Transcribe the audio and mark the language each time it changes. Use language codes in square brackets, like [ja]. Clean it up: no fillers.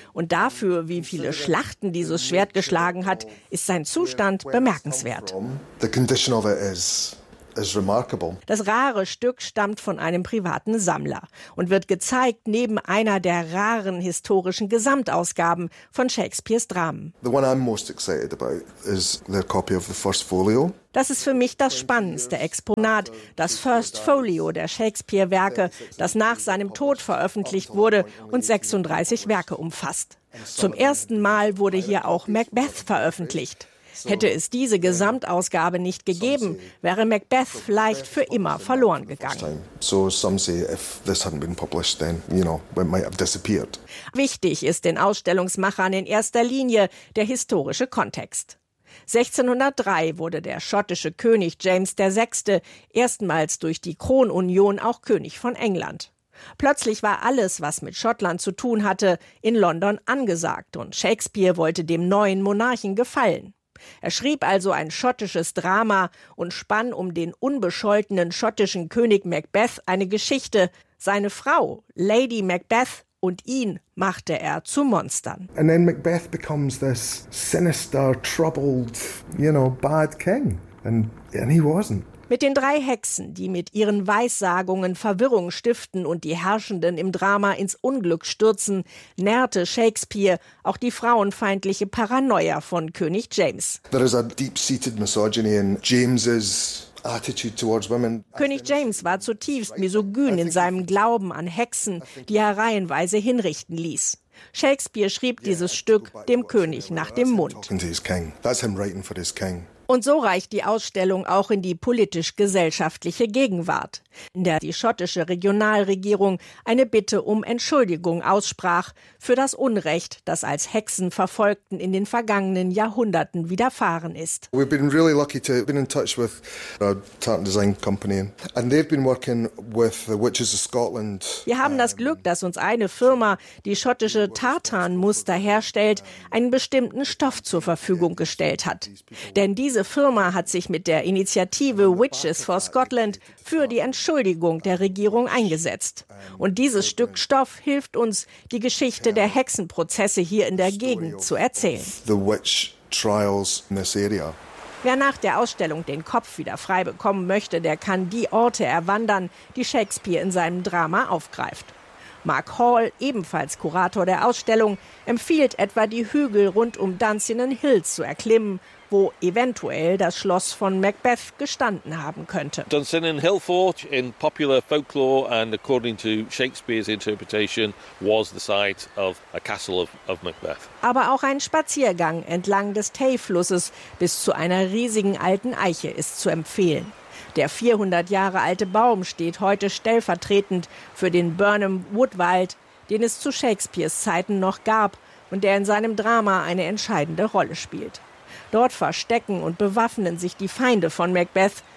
[de] Und dafür, wie viele Schlachten dieses Schwert geschlagen hat, ist sein Zustand bemerkenswert. [en] The condition of it is. [de] Das rare Stück stammt von einem privaten Sammler und wird gezeigt neben einer der raren historischen Gesamtausgaben von Shakespeares Dramen. [en] The one I'm most excited about is their copy of the First Folio. [de] Das ist für mich das spannendste Exponat, das First Folio der Shakespeare-Werke, das nach seinem Tod veröffentlicht wurde und 36 Werke umfasst. Zum ersten Mal wurde hier auch Macbeth veröffentlicht. Hätte es diese Gesamtausgabe nicht gegeben, wäre Macbeth vielleicht für immer verloren gegangen. [en] So some say if this hadn't been published, then you know it might have disappeared. [de] Wichtig ist den Ausstellungsmachern in erster Linie der historische Kontext. 1603 wurde der schottische König James VI. Erstmals durch die Kronunion auch König von England. Plötzlich war alles, was mit Schottland zu tun hatte, in London angesagt und Shakespeare wollte dem neuen Monarchen gefallen. Er schrieb also ein schottisches Drama und spann um den unbescholtenen schottischen König Macbeth eine Geschichte. Seine Frau, Lady Macbeth, und ihn machte er zu Monstern. [en] And then Macbeth becomes this sinister, troubled, you know, bad king. And he wasn't. [de] Mit den drei Hexen, die mit ihren Weissagungen Verwirrung stiften und die Herrschenden im Drama ins Unglück stürzen, nährte Shakespeare auch die frauenfeindliche Paranoia von König James. [en] There is a deep-seated misogyny in James's attitude towards women. [de] König James war zutiefst misogyn in seinem Glauben an Hexen, die er reihenweise hinrichten ließ. Shakespeare schrieb dieses Stück dem König nach dem Mund. [en] That's him writing for his king. [de] Und so reicht die Ausstellung auch in die politisch-gesellschaftliche Gegenwart, in der die schottische Regionalregierung eine Bitte um Entschuldigung aussprach für das Unrecht, das als Hexenverfolgten in den vergangenen Jahrhunderten widerfahren ist. [en] We've been really lucky to have been in touch with a tartan design company and they've been working with the Witches of Scotland. [de] Wir haben das Glück, dass uns eine Firma, die schottische Tartanmuster herstellt, einen bestimmten Stoff zur Verfügung gestellt hat. Denn diese Firma hat sich mit der Initiative Witches for Scotland für die Entschuldigung der Regierung eingesetzt. Und dieses Stück Stoff hilft uns, die Geschichte der Hexenprozesse hier in der Gegend zu erzählen. Wer nach der Ausstellung den Kopf wieder frei bekommen möchte, der kann die Orte erwandern, die Shakespeare in seinem Drama aufgreift. Mark Hall, ebenfalls Kurator der Ausstellung, empfiehlt etwa die Hügel rund um Dunsinane Hills zu erklimmen, wo eventuell das Schloss von Macbeth gestanden haben könnte. [en] Dunsinane Hill Fort in popular folklore and according to Shakespeare's interpretation was the site of a castle of Macbeth. [de] Aber auch ein Spaziergang entlang des Tay-Flusses bis zu einer riesigen alten Eiche ist zu empfehlen. Der 400 Jahre alte Baum steht heute stellvertretend für den Burnham Woodwald, den es zu Shakespeares Zeiten noch gab und der in seinem Drama eine entscheidende Rolle spielt. Dort verstecken und bewaffnen sich die Feinde von Macbeth,